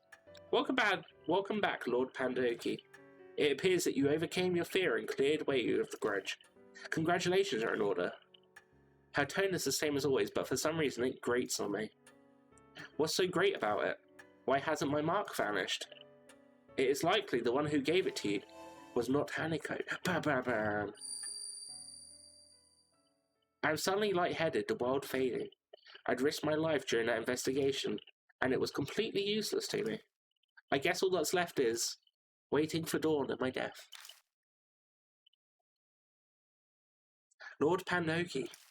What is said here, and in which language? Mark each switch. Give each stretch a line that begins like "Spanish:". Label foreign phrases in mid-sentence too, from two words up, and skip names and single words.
English: Welcome back, Lord Pandoki. It appears that you overcame your fear and cleared away of the grudge. Congratulations are in order. Her tone is the same as always, but for some reason it grates on me. What's so great about it? Why hasn't my mark vanished? It is likely the one who gave it to you was not Hanako. Ba-ba-bam. I'm suddenly lightheaded, the world fading. I'd risked my life during that investigation, and it was completely useless to me. I guess all that's left is waiting for dawn and my death. Lord Pandoki.